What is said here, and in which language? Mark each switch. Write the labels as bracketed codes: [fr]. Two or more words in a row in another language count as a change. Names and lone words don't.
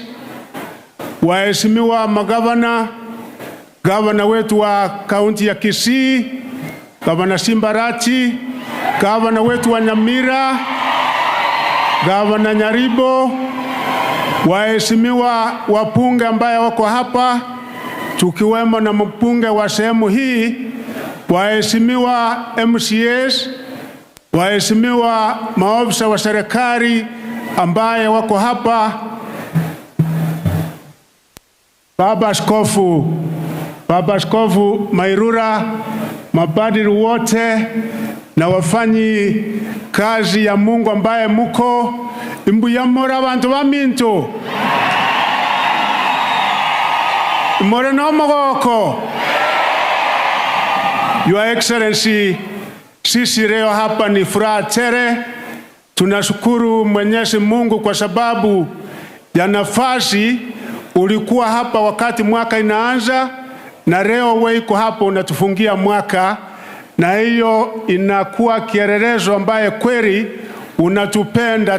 [sw] waheshimiwa magavana, gavana wetu wa kaunti ya Kisii, Gavana Simba Arati, gavana wetu wa Nyamira, Gavana Nyaribo, waheshimiwa wapunge ambaye wako hapa, tukiwemo na mpunge wa sehemu hii, waheshimiwa MCAs, waheshimiwa maofisa wa serikali ambaye wako hapa, Baba Askofu Mairura, mapadri wote na wafanyi kazi ya Mungu ambaye muko, [guz] imbuyamora abantu baminto, imore no mogoko. [en] Your Excellency, [sw] sisi leo hapa ni furaha tele. Tunashukuru Mwenyezi Mungu kwa sababu ya nafasi. Ulikuwa hapa wakati mwaka inaanza, na leo wewe iko hapa unatufungia mwaka, na hiyo inakuwa kielelezo ambaye kweli unatupenda.